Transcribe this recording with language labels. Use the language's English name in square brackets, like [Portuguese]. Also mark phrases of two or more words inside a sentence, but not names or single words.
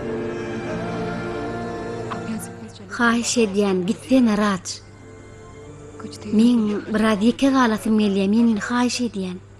[Hindi] आप यहाँ से प्लीज चलिए [Turkmen] Haýyş edýän gitsene Raj. [Hindi] कुछ देर [Turkmen] Men biraz ýeke galasym gelýär, meni haýyş edýän.